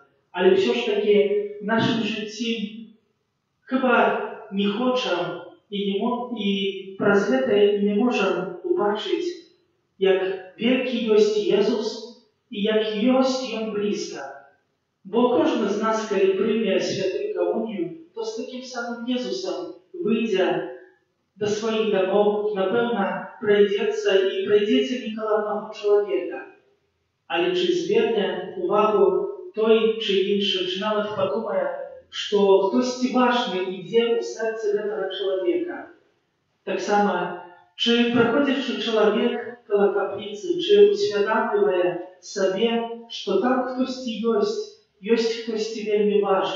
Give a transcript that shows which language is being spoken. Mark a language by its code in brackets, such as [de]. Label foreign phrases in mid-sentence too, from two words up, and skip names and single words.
[be] Але ўсё ж такі в нашым жыцці хіба не хочам і праз гэта не можам убачыць, як велькі ёсць Езус і як ёсць Ён блізка. Бо кожны з нас, калі прыме святую камунію, то з такім самым Езусам выйдзе да сваіх дамоў, напэўна, прайдзеце не каля аднаго чалавека. Але чи зверне увагу той чи іншы, чи нават падумае, што хтосьці важны ідзе ў сэрцы гэтага чалавека. Таксама, чи праходзячы чалавек каля капліцы, чи усвядомлівае сабе, што там хтосьці ёсць хтосьці вельмі важны.